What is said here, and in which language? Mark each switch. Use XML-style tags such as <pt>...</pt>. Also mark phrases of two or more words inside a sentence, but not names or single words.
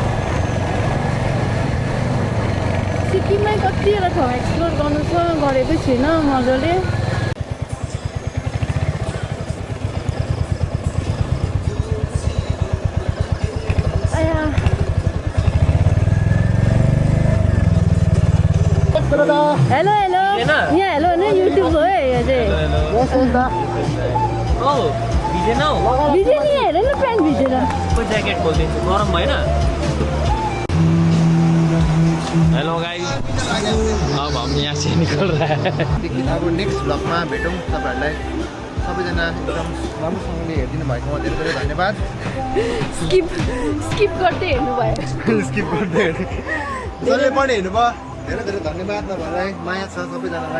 <ne>सिक्किममै कतिवटा ठाउँ एक्सप्लोर गर्नु छ गरेकै छुइनँ मजाले हेलो हेलो यहाँ हेलो होइन युट्युब हो है यो चाहिँ भिजेन नि हेर न प्यान्ट भिजेर ज्याकेट खोलिदिन्छु गरम भएन</ne> <en>hello guys</en> <hi>अब हम यहाँ से निकल रहा है</hi> <ne>अब नेक्स्ट भ्लगमा भेटौँ तपाईँहरूलाई सबैजना एकदम राम्रोसँगले हेरिदिनु भएकोमा धेरै धेरै धन्यवाद स्किप गर्दै हेर्नु भयो स्किप गर्दै जसले पनि हेर्नुभयो धेरै धेरै धन्यवाद तपाईँहरूलाई माया छ सबैजनालाई</ne>